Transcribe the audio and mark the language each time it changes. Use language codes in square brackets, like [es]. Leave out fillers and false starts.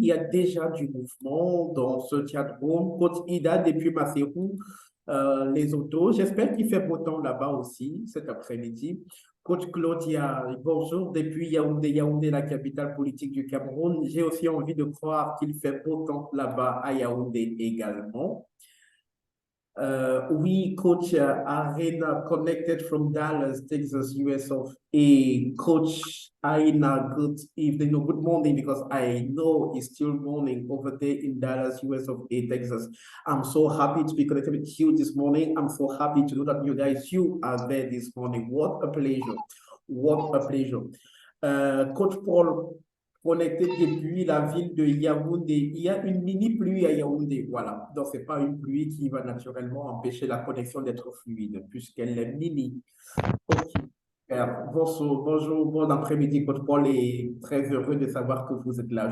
[fr] Il y a déjà du mouvement dans ce chat room. Coach Ida depuis Maseru, les autos. J'espère qu'il fait beau temps là-bas aussi cet après-midi. Coach Claudia, bonjour depuis Yaoundé, Yaoundé, la capitale politique du Cameroun. J'ai aussi envie de croire qu'il fait beau temps là-bas à Yaoundé également. [en] We coach Arena connected from Dallas, Texas, US of A. Coach Aina, good evening, no, good morning, because I know it's still morning over there in Dallas, US of A, Texas. I'm so happy to be connected with you this morning. I'm so happy to know that you are there this morning. What a pleasure. What a pleasure. [fr] Coach Paul, connecté depuis la ville de Yaoundé. Il y a une mini pluie à Yaoundé, voilà. Donc, ce n'est pas une pluie qui va naturellement empêcher la connexion d'être fluide, puisqu'elle est mini. Ok. Bonjour, bon après-midi, Coach Paul, et très heureux de savoir que vous êtes là.